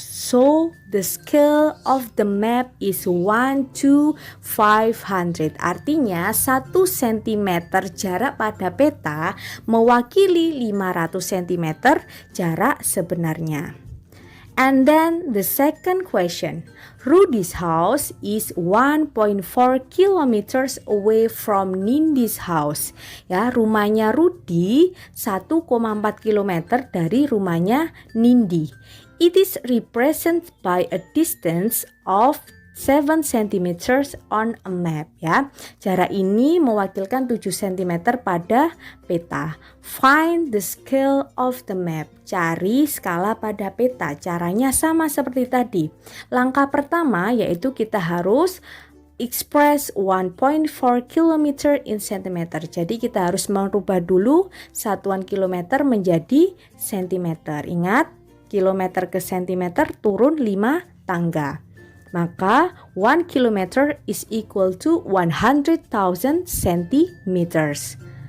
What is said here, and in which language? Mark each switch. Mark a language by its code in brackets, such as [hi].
[en] So, the scale of the map is 1 to 500. [id] Artinya 1 cm jarak pada peta mewakili 500 cm jarak sebenarnya. [en] And then the second question. Rudy's house is 1.4 kilometers away from Nindi's house. [id] Ya, rumahnya Rudy 1,4 kilometer dari rumahnya Nindi. [en] It is represented by a distance of 7 cm on a map ya. [id] Jarak ini mewakilkan 7 cm pada peta. [en] Find the scale of the map. [id] Cari skala pada peta. Caranya sama seperti tadi. Langkah pertama yaitu kita harus [en] express 1.4 km in centimeter. [id] Jadi kita harus merubah dulu satuan kilometer menjadi sentimeter. Ingat, kilometer ke sentimeter turun 5 tangga. [en] Maka 1 km is equal to 100,000 centimeters.